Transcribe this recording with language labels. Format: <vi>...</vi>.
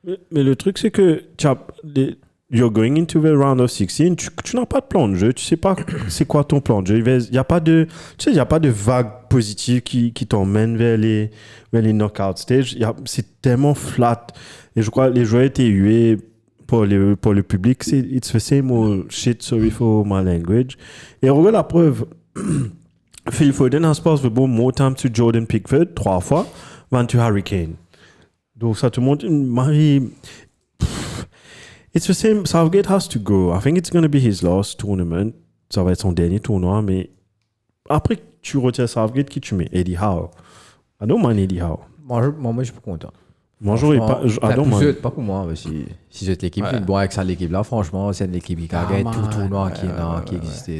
<fr>Mais le truc, c'est que</fr> <en>you're going into the round of 16,</en> <fr>tu n'as pas de plan de jeu, tu sais pas c'est quoi ton plan de jeu. Il n'y a pas de vague positive qui t'emmène vers les knockout stage. C'est tellement flat. Et je crois que les joueurs étaient hués pour le public.</fr> <en>It's the same old shit, sorry for my language.</en> <fr>Et regarde la preuve.</fr> <en>Phil Foden has passed the ball more times to Jordan Pickford,</en> <fr>3 fois,</fr> <en>than to Harry Kane.</en> <fr>Donc ça te montre</fr> <en>it's the same. Southgate has to go. I think it's going to be his last tournament.</en> <fr>Ça va être son dernier tournoi, mais après tu retires Southgate, qui tu mets?</fr> <en>Eddie Howe. I don't mind Eddie Howe.</en> <fr>Moi, je suis pas content. Moi, j'aurais pas.</fr> <en>I don't mind.</en> <fr>Pas pour moi. Si cette équipe fait bon avec ça, l'équipe là, franchement, c'est une équipe qui a gagné tout le tournoi qui existait.</fr>